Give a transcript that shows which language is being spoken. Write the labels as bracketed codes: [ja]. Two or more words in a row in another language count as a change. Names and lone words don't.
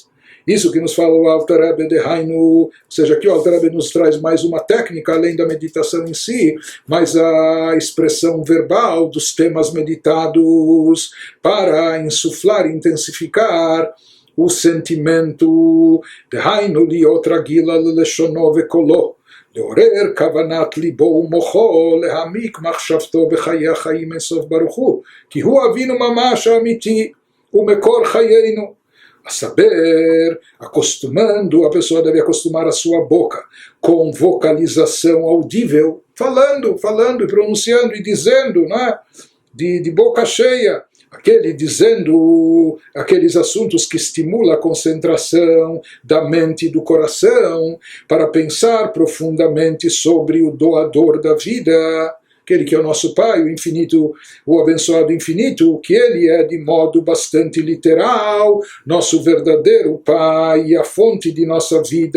[pt] Isso que nos fala o Alter Rebbe de Hainu, ou seja, aqui o Alter Rebbe nos traz mais uma técnica, além da meditação em si, mas a expressão verbal dos temas meditados para insuflar e intensificar o sentimento. [he] דהיינו להיות רגיל בלשונו וקולו, לעורר כוונת ליבו ומוחו, להעמיק מחשבתו בחיי החיים אינסוף ברוך הוא, כי הוא אבינו ממש האמיתי ומקור חיינו. [pt] a saber, acostumando, a pessoa deve acostumar a sua boca com vocalização audível, falando e pronunciando e dizendo, né, de boca cheia, dizendo aqueles assuntos que estimulam a concentração da mente e do coração para pensar profundamente sobre o doador da vida, aquele que é o nosso Pai, o infinito, o abençoado infinito, que ele é de modo bastante literal, nosso verdadeiro Pai e a fonte de nossa vida.